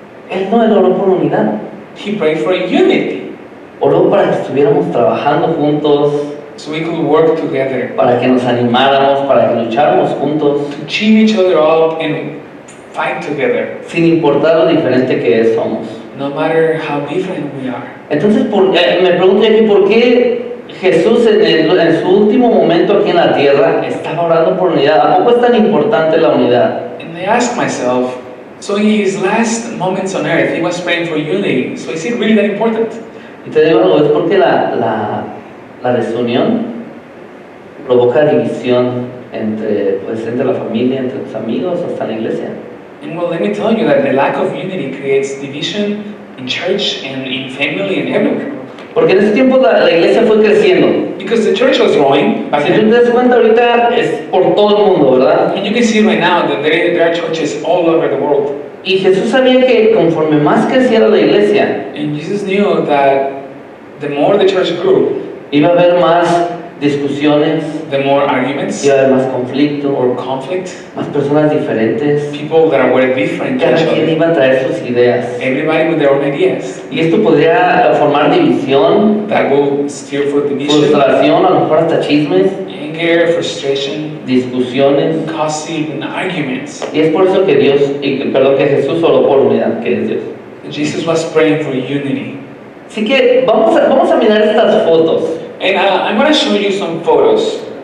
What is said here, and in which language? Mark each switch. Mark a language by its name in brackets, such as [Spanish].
[Spanish] Él no oró por unidad, [English] he prayed for unity. [Spanish] oró para que estuviéramos trabajando juntos, [English] So we could work together [Spanish] para que nos animáramos, para que lucháramos juntos, [English] to cheer each other up and fight together, [Spanish] sin importar lo diferente que somos. [English] no matter how different we are. [Spanish] Entonces, me pregunto aquí, ¿por qué Jesús en su último momento aquí en la tierra estaba orando por unidad. ¿A poco es tan importante la unidad? [English] And I ask myself, so in his last moments on earth, he was praying for unity. So is it really that important? [Spanish] Y te digo algo, es porque la desunión provoca división entre la familia, entre tus amigos, hasta la iglesia. [English] And well, let me tell you that the lack of unity creates division in church and in family and everywhere. [Spanish] Porque en ese tiempo la iglesia fue creciendo. [English] Because the church was growing back [Spanish] Si tú [English] then. [Spanish] te das cuenta ahorita es por todo el mundo, ¿verdad? [English] And you can see right now that there are churches all over the world. [Spanish] Y Jesús sabía que conforme más creciera la iglesia, [English] And Jesus knew that the more the church grew, [Spanish] iba a haber más discusiones, [English] the more arguments [Spanish] iba a haber más conflicto, [English] or conflict, [Spanish] más personas diferentes, [English] people that were different to [Spanish] cada [English] each [Spanish] quien [English] other, [Spanish] iba a traer sus ideas. [English] everybody with their own ideas. [Spanish] Y esto podría formar división, [English] That will steer for division, [Spanish] frustración, a lo mejor hasta chismes, [English] anger, frustration, [Spanish] discusiones. [English] causing arguments. [Spanish] Y es por eso que que Jesús oró por unidad, que es Dios. [English] Jesus was praying for unity. [Spanish] Así que vamos a mirar estas fotos. [English] And I'm going to show you some photos.